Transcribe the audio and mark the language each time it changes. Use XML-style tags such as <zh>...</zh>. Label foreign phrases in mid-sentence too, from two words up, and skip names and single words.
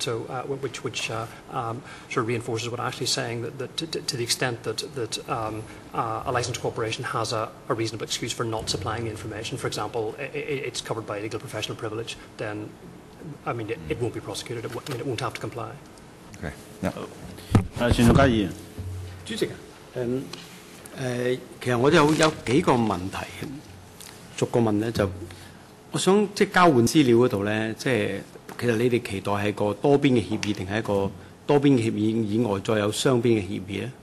<en>So, which sort of reinforces what Ashley's saying, that to the extent that a licensed corporation has a reasonable excuse for not supplying the information, for example, it's covered by legal professional privilege, then I mean, it won't be prosecuted. I mean, it won't have to comply. Okay. Yeah.</en> <yue>前總議員，主席啊，其實我都有幾個問題，逐個問咧就，我想即係交換資料嗰度咧，即係其實你哋期待係個多邊嘅協議，定係一個多邊嘅協議以外再有雙邊嘅協議咧？</yue>